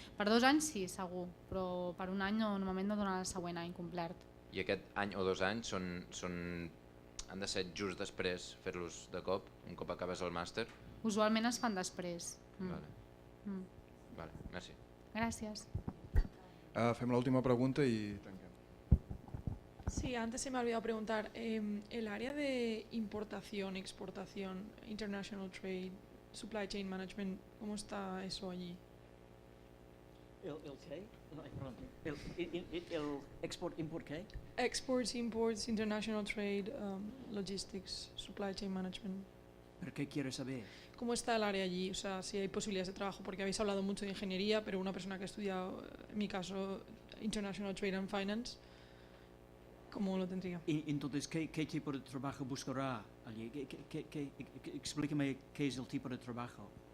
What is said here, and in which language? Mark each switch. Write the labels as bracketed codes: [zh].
[ca] Per 2 anys sí, segur, però per un any normalment no donen el següent any complet. I aquest any o 2 anys han de ser just després fer-los de cop, un cop acabes el màster? Usualment es fan després. Vale, merci. Gràcies. Fem l'última pregunta i tanquem. [es] Sí, antes se me ha olvidado preguntar, el área de importación, exportación, international trade, supply chain management, ¿cómo está eso allí? [ca] El què? Ai, perdó. El export-import què? [en] Exports, imports, international trade, logistics, supply chain management. [es] ¿Pero qué quieres saber? ¿Cómo está el área allí? O sea, si hay posibilidades de trabajo, porque habéis hablado mucho de ingeniería, pero una persona que ha estudiado, en mi caso, International Trade and Finance, ¿cómo lo tendría? Entonces, ¿qué tipo de trabajo buscará allí? Explícame qué es el tipo de trabajo.